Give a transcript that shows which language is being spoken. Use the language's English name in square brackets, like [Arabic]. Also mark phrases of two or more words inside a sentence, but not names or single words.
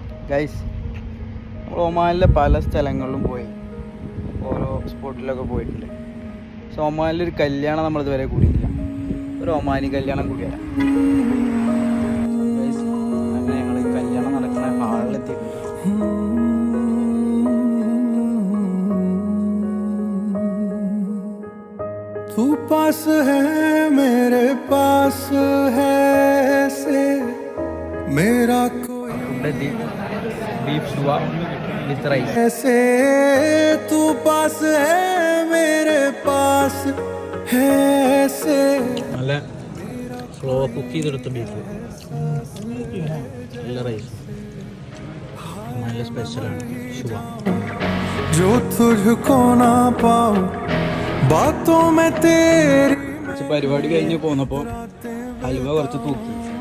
[Malayalam] ഗൈസ്, ഒമാനിലെ പല സ്ഥലങ്ങളിലും പോയി, ഓരോ സ്പോട്ടിലൊക്കെ പോയിട്ടുണ്ട്. പക്ഷെ ഒമാനിലൊരു കല്യാണം നമ്മളിതുവരെ കൂടിയിട്ടില്ല. ഒരു ഒമാനി കല്യാണം കൂടിയല്ല ഗൈസ്. അങ്ങനെ ഞങ്ങൾ കല്യാണം നടക്കുന്ന ഹാളിലെത്തിയിട്ടുണ്ട്. [Hindi] तू पास है मेरे पास है से मेरा कोई [Malayalam] ബീഫ് ഷുവ [English] with rice. [Hindi] ऐसे तू पास है मेरे पास है से [Malayalam] നല്ല [English] slow cook [Malayalam] ചെയ്തെടുത്ത ബീഫ്, നല്ല റൈസ്, നല്ല സ്പെഷ്യലാണ് ഷുവ. [Hindi] जो तुझको ना पाऊं बातों में तेरी [Malayalam] പക്ഷെ പരിപാടി കഴിഞ്ഞ് പോന്നപ്പോൾ ഹൽവ കുറച്ച് തൂക്കി.